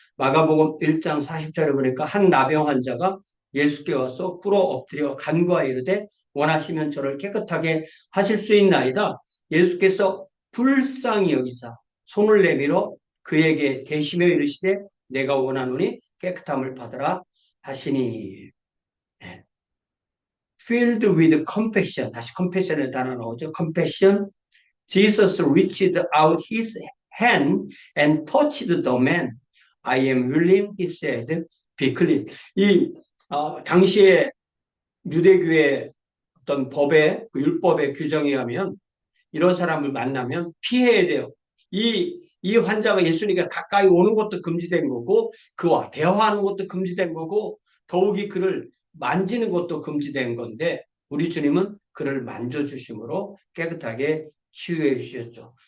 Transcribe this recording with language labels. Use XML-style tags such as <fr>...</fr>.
<ko>마가복음 1장 40절에 보니까 한 나병 환자가 예수께 와서 꿇어 엎드려 간구하여 이르되 원하시면 저를 깨끗하게 하실 수 있나이다. 예수께서 불쌍히 여기사 손을 내밀어 그에게 대시며 이르시되 내가 원하노니 깨끗함을 받으라 자신이 예,</ko> <en>filled with compassion,</en> <ko>다시 compassion의 단어 나오죠.</ko> <en>compassion. Jesus reached out his hand and touched the man. I am willing, he said, be clean.</en> <ko>이 당시에 유대교의 어떤 법의 그 율법의 규정에 의하면 이런 사람을 만나면 피해야 돼요. 이 환자가 예수님께 가까이 오는 것도 금지된 거고 그와 대화하는 것도 금지된 거고 더욱이 그를 만지는 것도 금지된 건데 우리 주님은 그를 만져주심으로 깨끗하게 치유해 주셨죠.</ko>